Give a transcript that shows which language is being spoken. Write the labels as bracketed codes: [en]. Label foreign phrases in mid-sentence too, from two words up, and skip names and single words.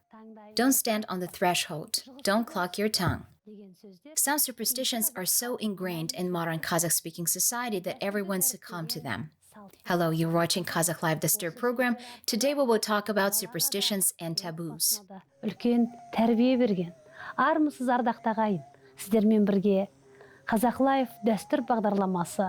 [en] Don't stand on the threshold. Don't cluck your tongue. Some superstitions are so ingrained in modern Kazakh-speaking society that everyone succumbed to them. Hello, you're watching Kazakh life.The program. Today we will talk about superstitions and taboos. [kk] Үлкен тәрбие берген. Армысыз ардақты ағайын. Сіздермен бірге Kazakh life.The бағдарламасы.